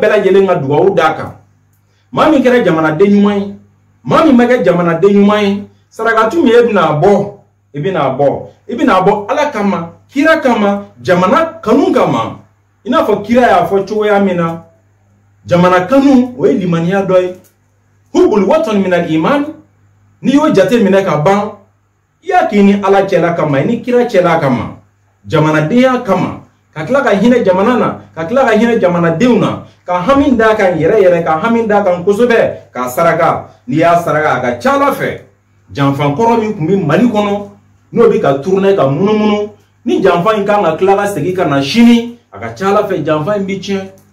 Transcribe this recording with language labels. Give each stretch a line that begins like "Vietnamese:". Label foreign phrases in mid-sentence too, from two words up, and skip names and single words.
Bambara: bɛɛ lajɛlen ka duwawu d'a kan maa min kɛra jamanaden ɲuman ye maa min ma kɛ jamanaden ɲuman ye sarakatu min e bɛna bɔ ala kama kira kama jamana kanu kama i n'a fɔ kira y'a fɔ cogoya min na jamana kanu o ye limaniya dɔ ye
Arabic: حب الوطن من الإيمان
Bambara: ni y'o jate minɛ ka ban i y'a k'i ni ala cɛla kama i ni kira cɛla kama jamanadenya kama ka tila ka hinɛ jamana na ka tila ka hinɛ jamanadenw na ka hami d'a kan yɛrɛ ka hami d'a kan kosɛbɛ k'a saraka n'i y'a saraka a ka ca ala fɛ janfan kɔrɔ min tun bɛ mali kɔnɔ n'o bɛ ka turunɛ ka munumunu ni janfan in kan ka tila ka segin ka na sini a ka ca ala fɛ janfan in bɛ tiɲɛ